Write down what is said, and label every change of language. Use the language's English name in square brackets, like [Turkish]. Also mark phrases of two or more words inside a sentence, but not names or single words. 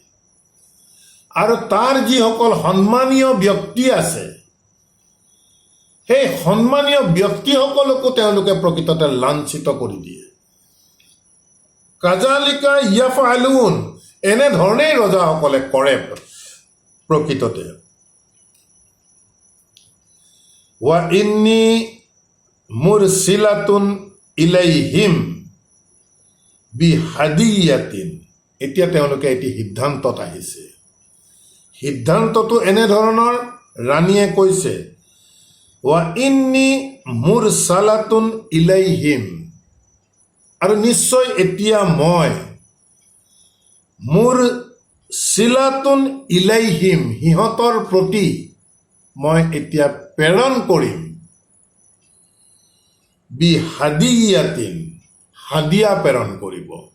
[Assamese] আৰু তাৰ যিসকল সন্মানীয় ব্যক্তি আছে, সেই সন্মানীয় ব্যক্তিসকলকো তেওঁলোকে প্ৰকৃততে লাঞ্ছিত কৰি দিয়ে। [Arabic] كذلك يفعلون, [Assamese] এনেধৰণেই ৰজাসকলে কৰে প্ৰকৃততে। [Arabic] وإني مرسلة إليهم بهدية, [Assamese] এতিয়া তেওঁলোকে এটি সিদ্ধান্তত আহিছে। সিদ্ধান্তটো এনেধৰণৰ, ৰাণীয়ে কৈছে, [Arabic] وإني مرسلة إليهم, [Assamese] আৰু নিশ্চয় এতিয়া মই [Arabic] مرسلة إليهم, [Assamese] সিহঁতৰ প্ৰতি মই এতিয়া প্ৰেৰণ কৰিম, বিহাদিয়াতিন, হাদিয়া প্ৰেৰণ কৰিব।